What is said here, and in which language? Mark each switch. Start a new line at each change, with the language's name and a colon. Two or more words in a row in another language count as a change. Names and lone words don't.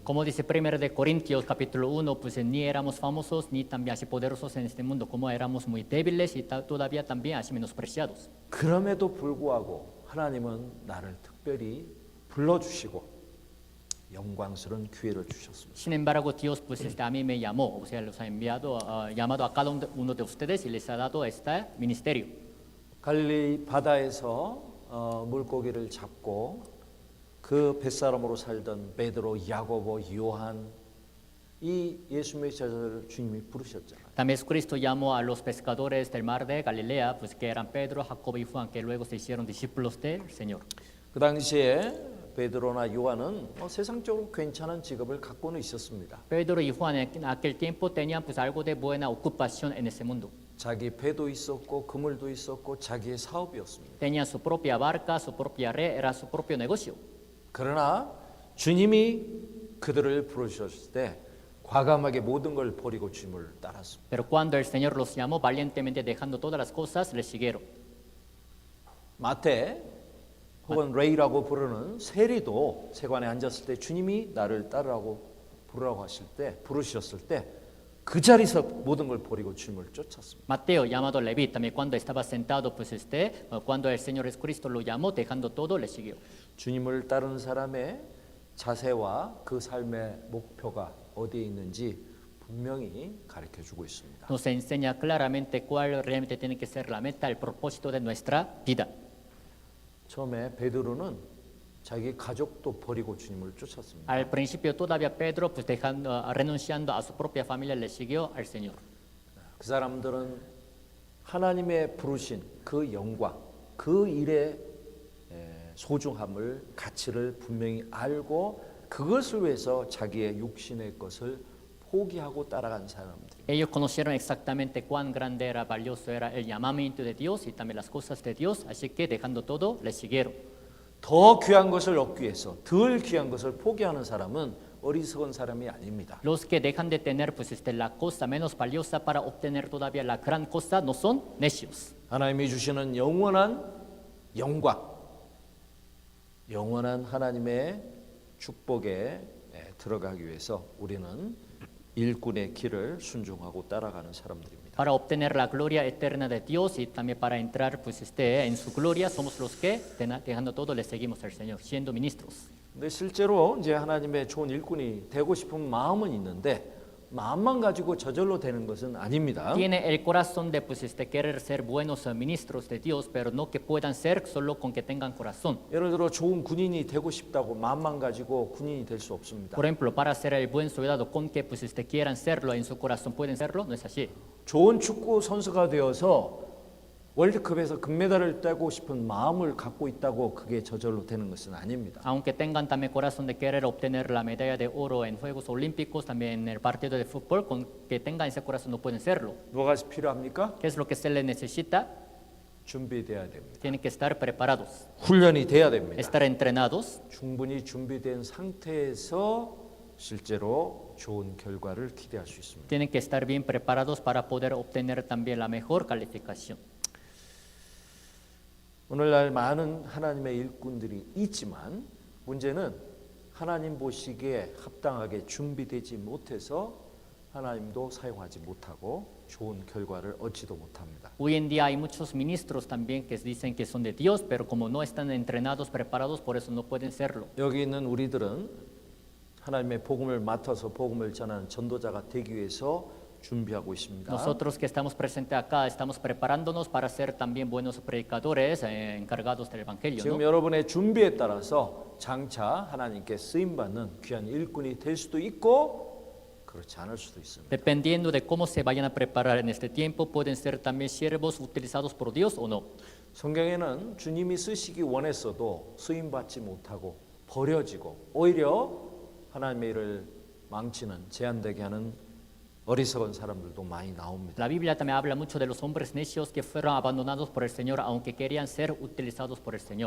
Spanish: Como dice 1 de Corintios capítulo 1, pues ni éramos famosos ni también así poderosos en este mundo, como éramos muy débiles y todavía también así menospreciados.
Korean: 그럼에도 불구하고 하나님은 나를 특별히 불러주시고 영광스러운 기회를 주셨습니다.
Spanish: Sin embargo, Dios pues a mí me llamó, o sea, los ha enviado, llamado a cada uno de ustedes y les ha dado este ministerio.
Korean: 갈릴리 바다에서 물고기를 잡고 그 뱃사람으로 살던 베드로, 야고보, 요한 이 예수님의 제자를 주님이 부르셨잖아요.
Spanish: También Jesucristo llamó a los pescadores del mar de Galilea, pues que eran Pedro, Jacobo y Juan, que luego se hicieron discípulos del Señor.
Korean: 그 당시에 베드로나 요한은 세상적으로 괜찮은 직업을 갖고는 있었습니다.
Spanish: Pedro y Juan en aquel tiempo tenían pues algo de buena ocupación en ese mundo.
Korean: 자기 배도 있었고 그물도 있었고 자기의 사업이었습니다.
Spanish: Tenían su propia barca, su propia red, era su propio negocio.
Korean: 그러나 주님이 그들을 부르셨을 때 과감하게 모든 걸 버리고 주님을 따랐습니다.
Spanish: Pero cuando el Señor los llamó, valientemente dejando todas las cosas, les siguieron.
Korean: 마태 혹은 레이라고 부르는 세리도 세관에 앉았을 때 주님이 나를 따르라고 부르셨을 때 그 자리에서 모든 걸 버리고 주님을 쫓았습니다.
Spanish: Mateo, llamado Leví, también cuando estaba sentado, pues cuando el Señor Jesucristo lo llamó, dejando todo, le siguió.
Korean: 주님을 따르는 사람의 자세와 그 삶의 목표가 어디에 있는지 분명히 가르쳐 주고 있습니다.
Spanish: Nos enseña claramente cuál realmente tiene que ser la meta, el propósito de nuestra vida.
Korean: 처음에 베드로는 자기 가족도 버리고 주님을 쫓았습니다.
Spanish: Al principio todavía Pedro, pues renunciando a su propia familia, le siguió al Señor.
Korean: 그 사람들은 하나님의 부르신 그 영광, 그 일의 소중함을, 가치를 분명히 알고 그것을 위해서 자기의 육신의 것을 포기하고 따라간 사람들.
Spanish: Ellos conocieron exactamente cuán grande era, valioso era el llamamiento de Dios y también las cosas de Dios, así que dejando todo, le siguieron.
Korean: 더 귀한 것을 얻기 위해서 덜 귀한 것을 포기하는 사람은 어리석은 사람이 아닙니다.
Spanish: Los que dejan de tener pues la cosa menos valiosa para obtener todavía la gran cosa no son necios.
Korean: 하나님이 주시는 영원한 영광, 영원한 하나님의 축복에 들어가기 위해서 우리는 일꾼의 길을 순종하고 따라가는 사람들입니다.
Spanish: Para obtener la gloria eterna de Dios y también para entrar pues en su gloria somos los que dejando todo le seguimos al Señor, siendo ministros.
Korean: 근데 실제로 이제 하나님의 좋은 일꾼이 되고 싶은 마음은 있는데 마음만 가지고 저절로 되는 것은 아닙니다.
Spanish: Tiene el corazón de pues querer ser buenos ministros de Dios, pero no que puedan ser solo con que tengan corazón.
Korean: 예를 들어 좋은 군인이 되고 싶다고 마음만 가지고 군인이 될 수 없습니다.
Spanish: Por ejemplo, para ser el buen soldado con que pues quieran serlo en su corazón pueden serlo, no es así.
Korean: 좋은 축구 선수가 되어서 월드컵에서 금메달을 따고 싶은 마음을 갖고 있다고 그게 저절로 되는 것은 아닙니다.
Spanish: Aunque tengan también corazón de querer obtener la medalla de oro en Juegos Olímpicos, también en el partido de fútbol, con que tengan ese corazón no pueden serlo.
Korean: 뭐가 필요합니까?
Spanish: ¿Qué es lo que se les necesita?
Korean: 준비돼야 됩니다.
Spanish: Tienen que estar preparados,
Korean: 훈련이 돼야 됩니다.
Spanish: estar entrenados.
Korean: 충분히 준비된 상태에서 실제로 좋은 결과를 기대할 수 있습니다.
Spanish: Tienen que estar bien preparados para poder obtener también la mejor calificación.
Korean: 오늘날 많은 하나님의 일꾼들이 있지만 문제는 하나님 보시기에 합당하게 준비되지 못해서 하나님도 사용하지 못하고 좋은 결과를 얻지도 못합니다.
Spanish: Hoy en día hay muchos ministros también que dicen que son de Dios, pero como no están entrenados, preparados, por eso no pueden serlo.
Korean: 여기 있는 우리들은 하나님의 복음을 맡아서 복음을 전하는 전도자가 되기 위해서 준비하고 있습니다.
Spanish: Nosotros que estamos presentes acá estamos preparándonos para ser también buenos predicadores encargados del evangelio,
Korean: 지금
Spanish: ¿no?
Korean: 여러분의 준비에 따라서 장차 하나님께 쓰임 받는 귀한 일꾼이 될 수도 있고 그렇지 않을 수도 있습니다.
Spanish: Dependiendo de cómo se vayan a preparar en este tiempo, pueden ser también siervos utilizados por Dios o no.
Korean: 성경에는 주님이 쓰시기 원했어도 쓰임 받지 못하고 버려지고 오히려 하나님의 일을 망치는 제한되게 하는 어리석은 사람들도 많이 나옵니다.
Spanish: La Biblia también habla mucho de los hombres necios que fueron abandonados por el Señor, aunque querían ser utilizados por el Señor.